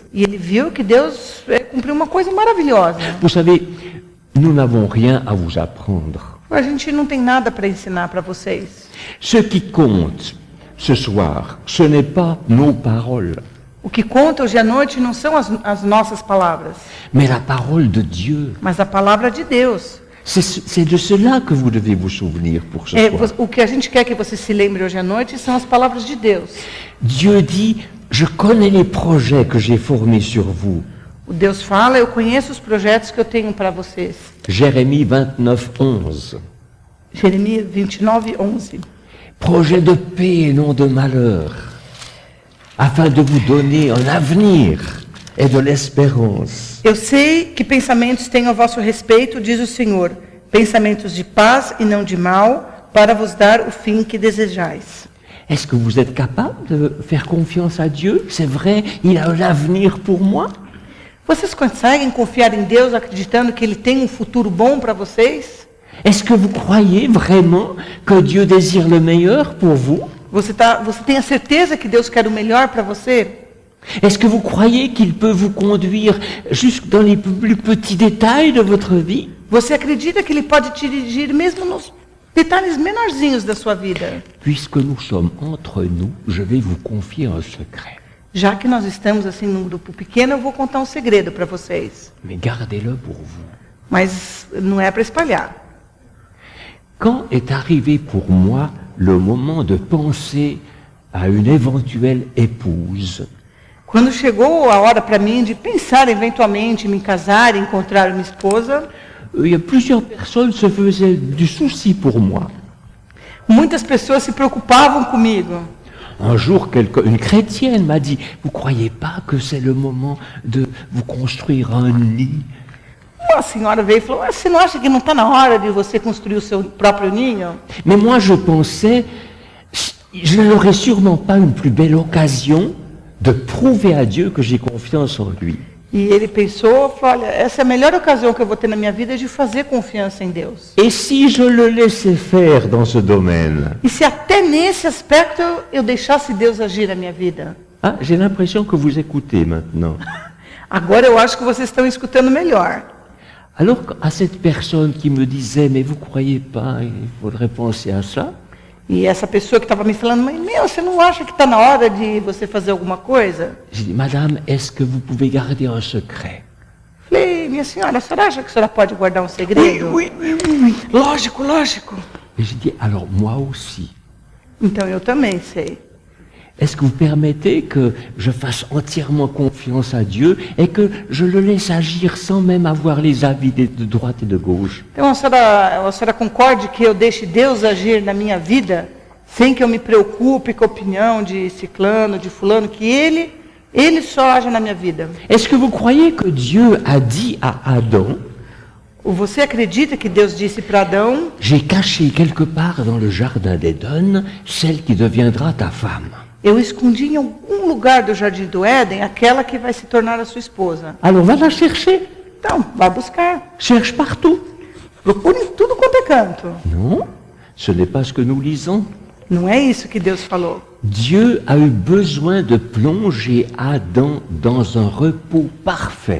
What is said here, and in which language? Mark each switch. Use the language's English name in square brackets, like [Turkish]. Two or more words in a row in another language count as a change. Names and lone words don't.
[Portuguese] E ele viu que Deus cumpriu uma coisa maravilhosa. [French] Vous savez, nous n'avons rien à vous apprendre. [Portuguese] A gente não tem nada para ensinar para vocês. [French] Ce qui compte ce soir, ce n'est pas nos paroles, [Portuguese] O que conta hoje à noite não são as nossas palavras, [French] mais la parole de Dieu. [Portuguese] mas a palavra de Deus. [French] C'est de cela que vous devez vous souvenir pour ce soir. [Portuguese] O que a gente quer que você se lembre hoje à noite são as palavras de Deus. [French] Dieu dit, je connais les projets que j'ai formés sur vous. [Portuguese] O Deus fala: eu conheço os projetos que eu tenho para vocês. [French] Jérémie 29, 11. [Portuguese] Jeremias 29, 11. [French] Projet de paix et non de malheur, afin de vous donner un avenir et de l'espérance. [Portuguese] Eu sei que pensamentos tenho a vosso respeito, diz o Senhor, pensamentos de paz e não de mal, para vos dar o fim que desejais. [French] Est-ce que vous êtes capable de faire confiance à Dieu? C'est vrai, il a un avenir pour moi. [Portuguese] Vocês conseguem confiar em Deus acreditando que Ele tem um futuro bom para vocês? [French] Est-ce que vous croyez vraiment que Dieu désire le meilleur pour vous? [Portuguese] Você tem a certeza que Deus quer o melhor para você? [French] Est-ce que vous croyez qu'il peut vous conduire jusque dans les plus petits détails de votre vie? [Portuguese] Você acredita que Ele pode te dirigir mesmo nos detalhes menorzinhos da sua vida. [French] Puisque nous sommes entre nous, je vais vous confier un secret. [Portuguese] Já que nós estamos assim num grupo pequeno, eu vou contar um segredo para vocês. [French] Mais gardez-le pour vous. [Portuguese] Mas não é para espalhar. [French] Quand est arrivé pour moi le moment de penser à une éventuelle épouse, [Portuguese] Quando chegou a hora para mim de pensar eventualmente em me casar e encontrar uma esposa, [French] il y a plusieurs personnes se faisaient du souci pour moi. [Portuguese] muitas pessoas se preocupavam comigo. [French] Un jour, une chrétienne m'a dit, vous croyez pas que c'est le moment de vous construire un nid? [Portuguese] Uma senhora veio e falou, você não acha que não está na hora de você construir o seu próprio ninho? [French] Mais moi, je pensais, je n'aurais sûrement pas une plus belle occasion de prouver à Dieu que j'ai confiance en lui. [Portuguese] E ele pensou, falou, olha, essa é a melhor ocasião que eu vou ter na minha vida de fazer confiança em Deus. [French] Et si je le laissais faire dans ce domaine? [Portuguese] E se até nesse aspecto eu deixasse Deus agir na minha vida? [French] Ah, j'ai l'impression que vous écoutez maintenant. [Portuguese] Agora eu acho que vocês estão escutando melhor. [French] Alors, à cette personne qui me disait, mais vous croyez pas, il faudrait penser à ça? [Portuguese] E essa pessoa que estava me falando, mas meu, você não acha que está na hora de você fazer alguma coisa? [French] J'ai dit, madame, est-ce que vous pouvez garder un secret? [Portuguese] Falei, minha senhora, a senhora acha que a senhora pode guardar um segredo? [French] Oui. [Portuguese] Lógico, lógico. [French] Et j'ai dit, alors moi aussi. [Portuguese] Então eu também sei. [French] Est-ce que vous permettez que je fasse entièrement confiance à Dieu et que je le laisse agir sans même avoir les avis de droite et de gauche? [Portuguese] Então a senhora concorde que eu deixe Deus agir na minha vida, sem que eu me preocupe com a opinião de ciclano, de fulano, que ele só age na minha vida? [French] Est-ce que vous croyez que Dieu a dit à Adam, [Portuguese] Ou você acredita que Deus disse para Adão, [French] j'ai caché quelque part dans le jardin d'Éden celle qui deviendra ta femme? [Portuguese] eu escondi em algum lugar do Jardim do Éden aquela que vai se tornar a sua esposa? [French] Alors va la chercher. [Portuguese] Então, vai buscar. [French] Cherche partout. [Portuguese] Procure em tudo quanto é canto. [French] Non, ce n'est pas ce que nous lisons. [Portuguese] Não é isso que Deus falou. [French] Dieu a eu besoin de plonger Adam dans un repos parfait.